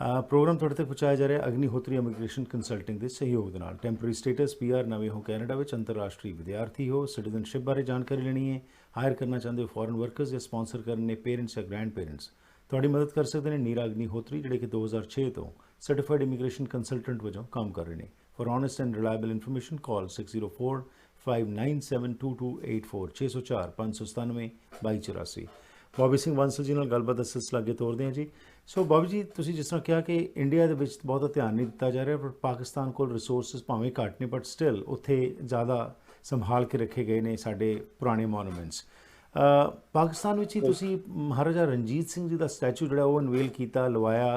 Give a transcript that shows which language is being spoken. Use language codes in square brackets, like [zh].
[pa] Programme ਤੁਹਾਡੇ ਤੱਕ ਪਹੁੰਚਾਇਆ ਜਾ ਰਿਹਾ ਅਗਨੀਹੋਤਰੀ ਇਮੀਗ੍ਰੇਸ਼ਨ ਕੰਸਲਟਿੰਗ ਦੇ ਸਹਿਯੋਗ ਦੇ ਨਾਲ। ਟੈਂਪਰੇਰੀ ਸਟੇਟਸ PR, ਨਵੇਂ ਹੋ ਕੈਨੇਡਾ ਵਿੱਚ, ਅੰਤਰਰਾਸ਼ਟਰੀ ਵਿਦਿਆਰਥੀ ਹੋ, ਸਿਟੀਜ਼ਨਸ਼ਿਪ ਬਾਰੇ ਜਾਣਕਾਰੀ ਲੈਣੀ ਹੈ, ਹਾਇਰ ਕਰਨਾ ਚਾਹੁੰਦੇ ਹੋ ਫੋਰਨ ਵਰਕਰਸ ਜਾਂ ਸਪਾਂਸਰ ਕਰਨੇ ਪੇਰੈਂਟਸ ਜਾਂ ਗ੍ਰੈਂਡ ਪੇਰੈਂਟਸ, ਤੁਹਾਡੀ ਮਦਦ ਕਰ ਸਕਦੇ ਨੇ ਨੀਰਾ ਅਗਨੀਹੋਤਰੀ, ਜਿਹੜੇ ਕਿ 2006 ਤੋਂ ਸਰਟੀਫਾਈਡ ਇਮੀਗ੍ਰੇਸ਼ਨ ਕੰਸਲਟੈਂਟ ਵਜੋਂ ਕੰਮ ਕਰ ਰਹੇ ਨੇ। [en] For honest and reliable information call 6045972284 604 597 2284। [pa] Bobby Singh Bansal ਜੀ ਨਾਲ ਗੱਲਬਾਤ ਦਾ ਸਿਲਸਿਲਾ ਅੱਗੇ ਤੋਰਦੇ ਹਾਂ ਜੀ। ਸੋ ਬੌਬੀ ਜੀ, ਤੁਸੀਂ ਜਿਸ ਤਰ੍ਹਾਂ ਕਿਹਾ ਕਿ ਇੰਡੀਆ ਦੇ ਵਿੱਚ ਬਹੁਤਾ ਧਿਆਨ ਨਹੀਂ ਦਿੱਤਾ ਜਾ ਰਿਹਾ, ਪਰ ਪਾਕਿਸਤਾਨ ਕੋਲ ਰਿਸੋਰਸਿਸ ਭਾਵੇਂ ਘੱਟ ਨੇ, ਬਟ ਸਟਿਲ ਉੱਥੇ ਜ਼ਿਆਦਾ ਸੰਭਾਲ ਕੇ ਰੱਖੇ ਗਏ ਨੇ ਸਾਡੇ ਪੁਰਾਣੇ ਮੋਨੂਮੈਂਟਸ। ਪਾਕਿਸਤਾਨ ਵਿੱਚ ਹੀ ਤੁਸੀਂ ਮਹਾਰਾਜਾ ਰਣਜੀਤ ਸਿੰਘ ਜੀ ਦਾ ਸਟੈਚੂ ਜਿਹੜਾ ਉਹ ਅਨਵੇਲ ਕੀਤਾ, ਲਵਾਇਆ।